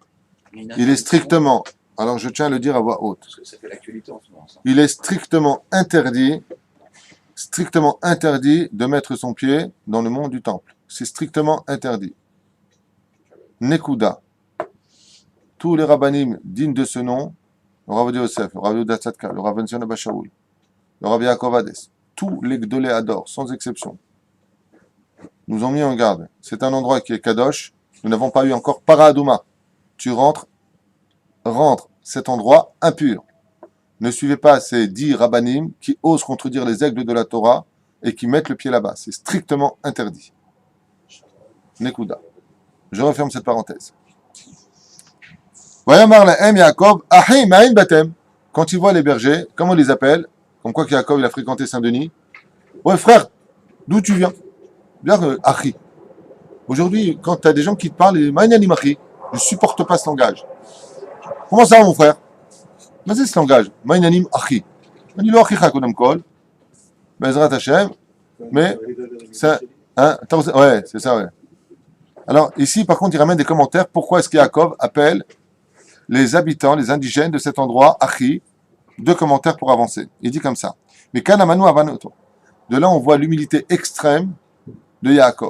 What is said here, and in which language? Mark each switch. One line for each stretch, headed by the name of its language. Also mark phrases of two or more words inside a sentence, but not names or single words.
French: Il est strictement, alors je tiens à le dire à voix haute, Parce que ça fait l'actualité en ce moment. Ça. il est strictement interdit de mettre son pied dans le mont du temple. C'est strictement interdit. Nekuda. Tous les rabbanim dignes de ce nom le Rav Yosef, le Rav Yehuda Tzadka, le Rav Benzion Abba Shaul, le Rav Yaakov Hades, tous les
Hebrew: גדולי הדור,
French: sans exception, nous ont mis en garde. C'est un endroit qui est Kadosh. Nous n'avons pas eu encore Paradouma. Tu rentres cet endroit impur. Ne suivez pas ces 10 rabbanim qui osent contredire les aigles de la Torah et qui mettent le pied là-bas. C'est strictement interdit. Nekuda. Je referme cette parenthèse.
Hebrew: ויאמר להם יעקב אחי מאין באתם.
French: Quand ils voient les bergers, comment on les appelle? Comme quoi Yaakov il a fréquenté Saint-Denis. Ouais frère, d'où tu viens? Bien ahi. Aujourd'hui, quand tu as des gens qui te parlent, ils disent
Hebrew: מאין אחי.
French: Je ne supporte pas ce langage. Comment ça mon frère? Mais c'est ce langage.
Hebrew: מאין אחי.
French: On dit
Hebrew: לא אחיך קודם כל. בעזרת השם.
French: Mais ça, hein, ouais, c'est ça, ouais. Alors, ici, par contre, il ramène des commentaires. Pourquoi est-ce que Yaakov appelle les habitants, les indigènes de cet endroit, Achi? 2 commentaires pour avancer. Il dit comme ça. Mais Kanamanu Avanoto. De là, on voit l'humilité extrême de Yaakov.